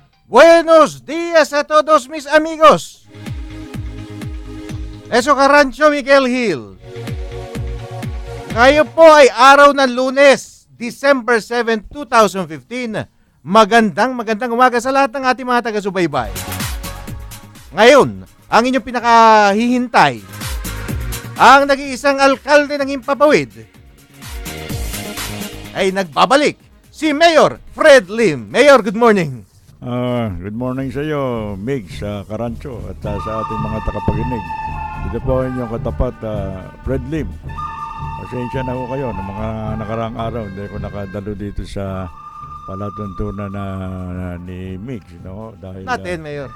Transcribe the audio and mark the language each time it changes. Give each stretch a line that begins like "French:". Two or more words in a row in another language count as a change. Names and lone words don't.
Spanish: Buenos días a todos mis amigos. Eso Carancho, Miguel Hill.
Filipino: Ngayon po ay araw ng Lunes, December 7, 2015. Magandang umaga sa lahat ng ating mga taga-subaybay. Ngayon, ang inyong pinakahihintay, ang nag-iisang alkalde ng Himpapawid, ay nagbabalik, si Mayor Fred Lim. Mayor,
English: good morning. Good morning
Filipino: sa iyo, Mig, sa Carancho at sa ating mga takapaginig. Ito po ang inyong katapat, Fred Lim. Pasensya na ho kayo ng mga nakaraang araw. Hindi ko nakadalo dito sa palatuntunan ni Mig. No? Dahil, Natin, Mayor.